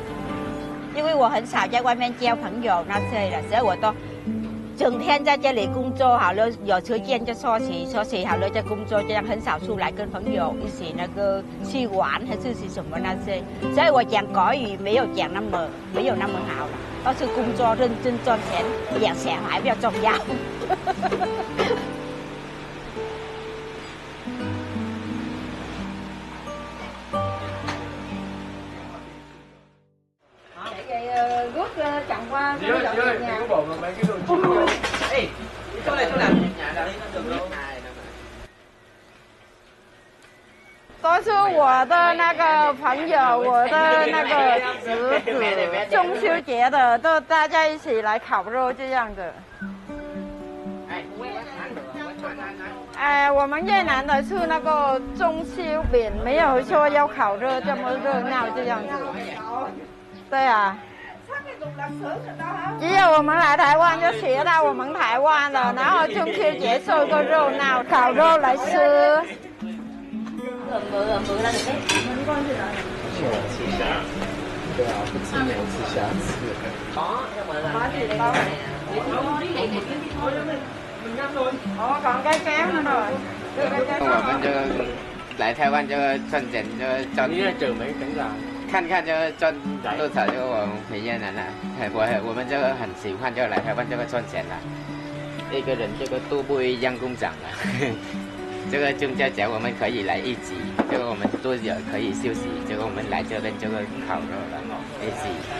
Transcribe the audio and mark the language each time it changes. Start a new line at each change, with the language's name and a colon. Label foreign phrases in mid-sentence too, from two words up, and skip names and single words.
Chinese: 因为我很少在外面交朋友那些了，所以我都整天在这里工作好了，有时间就休息好了再工作，这样很少出来跟朋友一起那个去玩还是什么那些，所以我讲国语没有那么好了，都是工作认真赚钱，养小孩比较重要。
Vietnamese: rút chặn qua cái dọn nhà. Chỗ này nhà đây nó được luôn.
Chinese: 都是我的那个朋友，我的那个侄子，中秋节的都大家一起来烤肉这样的。我们越南的是那个中秋饼，没有说要烤肉这么热闹这样子。对啊。只有我们来台湾就学到我们台湾了，然后中秋节做个热闹，烤肉来吃。对啊，不吃牛吃虾吃。
Vietnamese: còn cái kéo nữa rồi.
Chinese: 我们就来台湾就赚钱就赚。你在整没整啥？看看就赚多少就我们回越南了。我们就很喜欢就来台湾这个赚钱了。一个人这个都不一样工长了。这个中秋节我们可以来一起，这个我们都有可以休息，这个我们来这边这个烤肉了，一起。